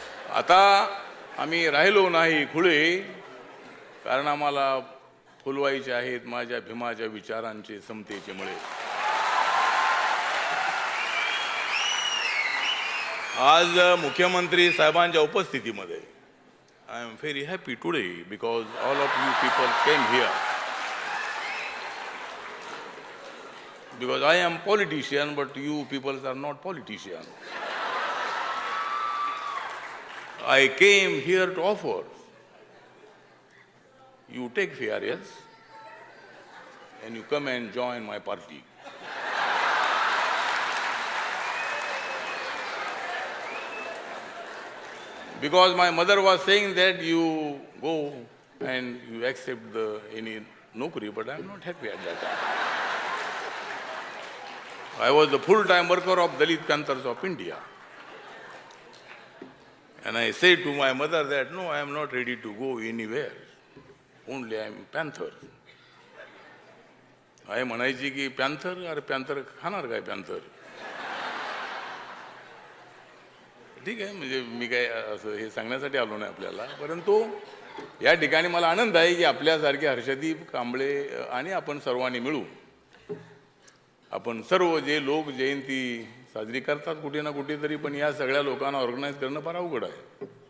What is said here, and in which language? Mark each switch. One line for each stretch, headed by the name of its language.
Marathi: आता आम्ही राहिलो नाही खुळे, कारण आम्हाला फुलवायचे आहेत माझ्या भीमाच्या विचारांचे समतेचे मळे. आज मुख्यमंत्री साहेबांच्या उपस्थितीमध्ये
English: I am very happy today because all of you people came here. Because I am politician, but you people are not politicians. I came here to offer. You take VRS and you come and join my party. Because my mother was saying that you go and you accept any nokri, but I am not happy at that time. I was the full-time worker of Dalit Panthers of India. And I said to my mother that, no, I am not ready to go anywhere. Only I am Panther.
Marathi: आई म्हणायची की panther, अरे panther खाणार काय panther. ठीक आहे, म्हणजे मी काय असं हे सांगण्यासाठी आलो नाही आपल्याला, परंतु या ठिकाणी मला आनंद आहे की आपल्यासारखे हर्षदीप कांबळे आणि आपण सर्वांनी मिळून आपण सर्व जे लोक जयंती साजरी करतात कुठे ना कुठेतरी, पण या सगळ्या लोकांना ऑर्गनाईज करणं फार अवघड आहे.